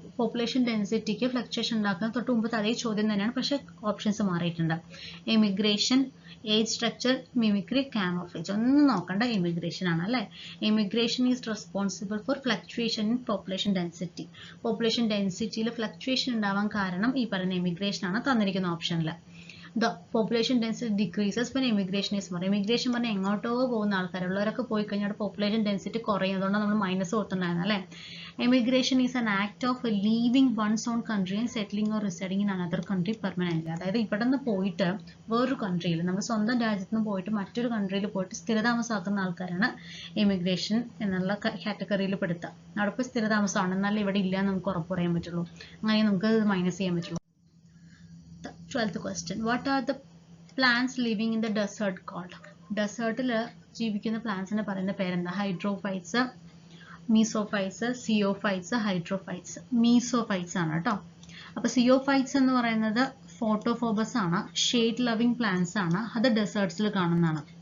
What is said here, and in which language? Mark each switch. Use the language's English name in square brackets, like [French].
[Malayalam] Population ഡെൻസിറ്റിക്ക് fluctuation ഉണ്ടാക്കുന്ന തൊട്ട് മുമ്പ് അതേ ചോദ്യം തന്നെയാണ്, പക്ഷേ ഓപ്ഷൻസ് മാറിയിട്ടുണ്ട്. Emigration, age structure, mimicry, കാമോഫ്ലേജ്. ഒന്നും നോക്കണ്ട, എമിഗ്രേഷൻ ആണ് അല്ലേ. [English] Emigration is responsible for fluctuation in population density. [Malayalam] Population ഡെൻസിറ്റിയിൽ fluctuation ഉണ്ടാവാൻ കാരണം ഈ പറയുന്ന എമിഗ്രേഷൻ ആണ് തന്നിരിക്കുന്ന ഓപ്ഷനിൽ. [English] The population density decreases when immigration is more. [Malayalam] Immigration പറഞ്ഞാൽ എങ്ങോട്ടോ പോകുന്ന ആൾക്കാരുള്ളവരൊക്കെ പോയി കഴിഞ്ഞാൽ പോപ്പുലേഷൻ ഡെൻസിറ്റി കുറയും, അതുകൊണ്ട് നമ്മൾ മൈനസ് കൊടുത്തിട്ടുണ്ടായിരുന്നു അല്ലേ. [English] Emigration is an act of leaving one's own country and settling or residing in another country permanent. [Malayalam] അതായത് ഇവിടെ നിന്ന് പോയിട്ട് വേറൊരു കൺട്രിയിൽ, നമ്മൾ സ്വന്തം രാജ്യത്ത് നിന്ന് പോയിട്ട് മറ്റൊരു കൺട്രിയിൽ പോയിട്ട് സ്ഥിരതാമസമാക്കുന്ന ആൾക്കാരാണ് എമിഗ്രേഷൻ എന്നുള്ള കാറ്റഗറിയിൽ പെടുത്തുക. അവിടെ പോയി സ്ഥിരതാമസമാണ്, എന്നാലും ഇവിടെ ഇല്ല എന്ന് നമുക്ക് ഉറപ്പ് പറയാൻ പറ്റുള്ളൂ, അങ്ങനെ നമുക്ക് മൈനസ് ചെയ്യാൻ പറ്റുള്ളൂ. [English] 12th question, what are the plants living in the desert called? [Malayalam] ഡെസേർട്ടിൽ ജീവിക്കുന്ന പ്ലാന്റ്സിനെ പറയുന്ന പേരെന്താ? Hydrophytes, മീസോഫൈറ്റ്സ്, സിയോഫൈറ്റ്സ്, hydrophytes. മീസോഫൈറ്റ്സ് ആണ് കേട്ടോ. അപ്പോൾ സിയോഫൈറ്റ്സ് എന്ന് പറയുന്നത് ഫോട്ടോഫോബസ് ആണ്, ഷെയ്ഡ് ലവിങ് പ്ലാന്റ്സ് ആണ്, അത് ഡെസേർട്സിൽ കാണുന്നതാണ്.